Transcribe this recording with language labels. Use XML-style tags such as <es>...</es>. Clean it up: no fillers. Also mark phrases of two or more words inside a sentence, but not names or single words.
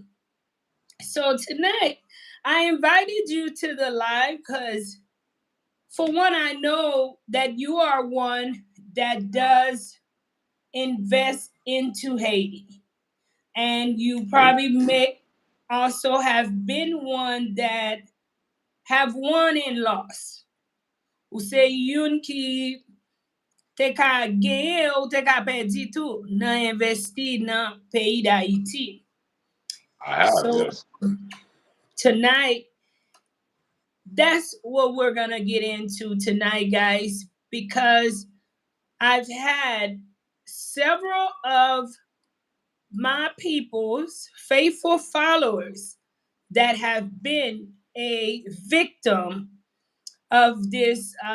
<en>So tonight, I invited you to the live because, for one, I know that you are one that does invest into Haiti, and you Yeah. probably may also have been one that have won and lost.</en> <ht>Ou se yon ki te ka genye ou te ka pedi tou nan investi nan peyi da Haiti.</ht> <en>I have, So yes. tonight, that's what we're gonna get into tonight, guys, because I've had several of my people's faithful followers that have been a victim of this</en>